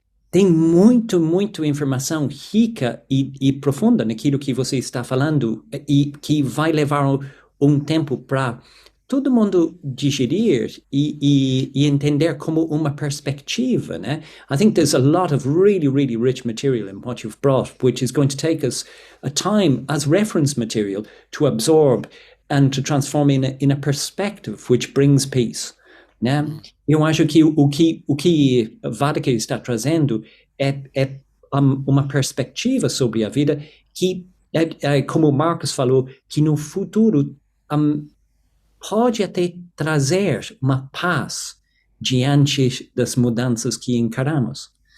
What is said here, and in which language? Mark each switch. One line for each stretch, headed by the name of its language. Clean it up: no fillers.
Portuguese: Tem muito informação rica e profunda naquilo que você está falando e que vai levar um tempo para todo mundo digerir e entender como uma perspectiva, né?
English: I think there's a lot of really, really rich material in what you've brought, which is going to take us a time as reference material to absorb and to transform in a perspective which brings peace.
Portuguese: Né? Eu acho que o que Vaddhaka está trazendo é uma perspectiva sobre a vida que, como o Marcos falou, que no futuro pode até trazer uma paz diante das mudanças que encaramos.